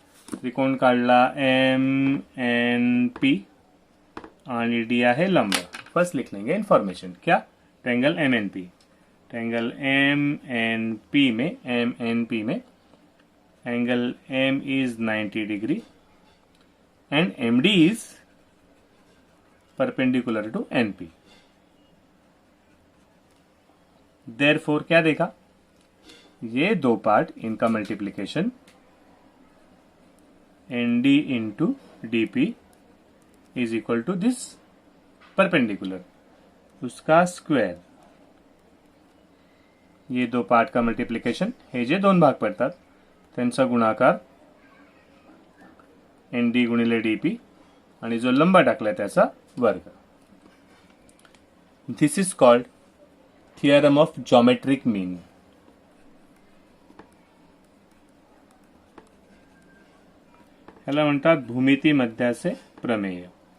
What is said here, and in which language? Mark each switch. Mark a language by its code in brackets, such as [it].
[mr] त्रिकोण काढला M N P आणि डी आहे लंब. [hi] फर्स्ट लिख लेंगे इंफॉर्मेशन. क्या? Triangle M N P. Triangle M N P में [en] angle M is 90 degree and MD is perpendicular to NP. [hi] Therefore क्या देखा? ये दो पार्ट, इनका multiplication [en] ND into DP is equal to this perpendicular, [hi] उसका स्क्वेअर. ये दो पार्ट का मल्टीप्लीकेशन [mr] हे जे दोन भाग पडतात त्यांचा गुणाकार एन डी गुणिले डीपी आणि जो लंब टाकलाय त्याचा वर्ग. [en] This is called theorem of geometric mean. [mr] ह्याला म्हणतात भूमिती मध्याचे प्रमेय.